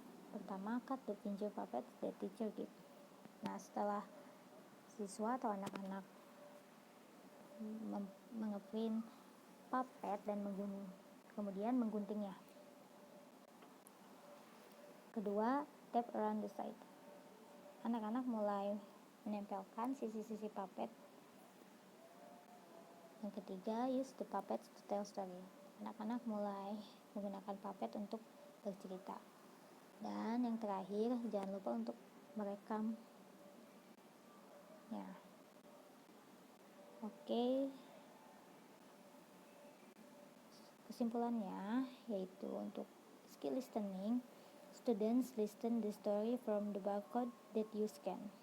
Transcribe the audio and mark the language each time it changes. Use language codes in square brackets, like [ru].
[id] Pertama, [en] cut the finger puppets that teacher did. [id] Nah, setelah siswa atau anak-anak mengeprint puppet dan kemudian mengguntingnya. Kedua, [en] tape around the side. [id] Anak-anak mulai menempelkan sisi-sisi puppet. Yang ketiga, [en] use the puppets to tell story. [id] Anak-anak mulai menggunakan puppet untuk bercerita. Dan yang terakhir, jangan lupa untuk merekam. Ya. Oke. Kesimpulannya yaitu untuk [en] skill listening, students listen the story from the barcode that you scan.